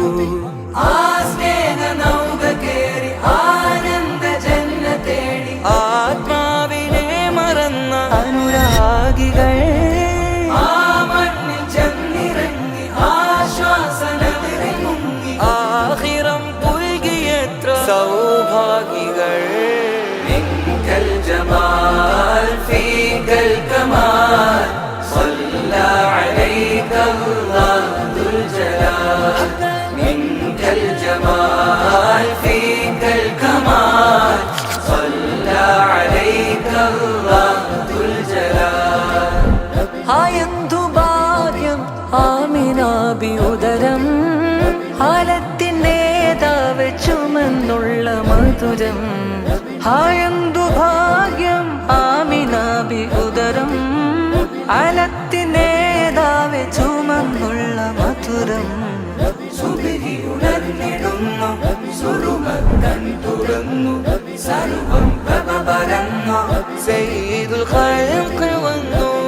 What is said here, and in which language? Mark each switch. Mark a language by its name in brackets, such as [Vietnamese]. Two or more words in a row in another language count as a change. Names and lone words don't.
[Malayalam] ആത്മാവിനെ മറന്ന അനുരാഗികൾ ആ മണ്ണിൽ ചെന്നിറങ്ങി ആശ്വാസനവരെ മുങ്ങി ആഖിറം പുൽകിയെത്ര സൗഭാഗികൾ [Arabic] منك الجمال فيك الكمال صلى عليك الله ذو الجلال منك الجمال فيك الكمال صلى عليك الله ذو الجلال [Malayalam] ആയന്തു ഭാഗ്യം ആമിനാബി ഉദരം ഹാലത്തിനേതാവ് ചുമന്നുള്ള മധുരം ആയന്തു ഭാഗ്യം ആമിനാബി ഉദരം ഹാലത്തിനേതാവ് ചുമന്നുള്ള മധുരം സുബഹി ഉണർന്നിടുന്നു സുറുമക്കൻ തുറന്നു സർവം പ്രഭ പരന്നു സയ്യിദുൽ ഖൽഖ് വന്നു